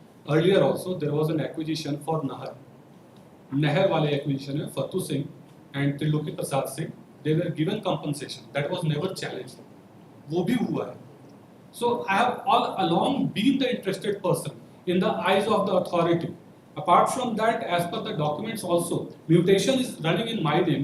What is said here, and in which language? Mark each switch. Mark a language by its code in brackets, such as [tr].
[en] Earlier also there was an acquisition for Nahar. [hi] नहर वाले [en] acquisition में Fatu Singh and Triloki Prasad Singh, they were given compensation. That was never challenged. [hi] वो भी हुआ है. [en] So I have all along been the interested person in the eyes of the authority. Apart from that, as per the documents also, mutation is running in my name.